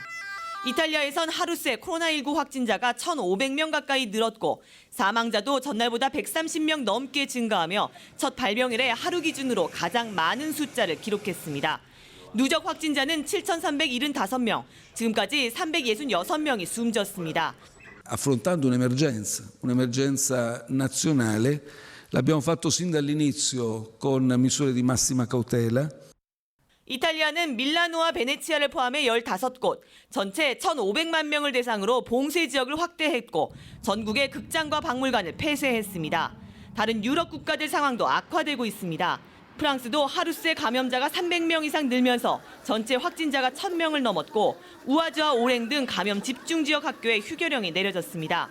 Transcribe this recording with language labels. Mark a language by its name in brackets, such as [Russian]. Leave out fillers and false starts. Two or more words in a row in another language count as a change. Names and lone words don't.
[Korean] 이탈리아에선 하루 새 코로나19 확진자가 1,500명 가까이 늘었고 사망자도 전날보다 130명 넘게 증가하며 첫 발병일에 하루 기준으로 가장 많은 숫자를 기록했습니다. 누적 확진자는 7,375명, 지금까지 366명이 숨졌습니다. [Italian] Affrontando un'emergenza nazionale, l'abbiamo fatto sin dall'inizio con misure di massima cautela. [Korean] 이탈리아는 밀라노와 베네치아를 포함해 15곳, 전체 1,500만 명을 대상으로 봉쇄 지역을 확대했고 전국의 극장과 박물관을 폐쇄했습니다. 다른 유럽 국가들 상황도 악화되고 있습니다. 프랑스도 하루 새 감염자가 300명 이상 늘면서 전체 확진자가 1,000명을 넘었고 우아즈와 오랭 등 감염 집중 지역 학교에 휴교령이 내려졌습니다.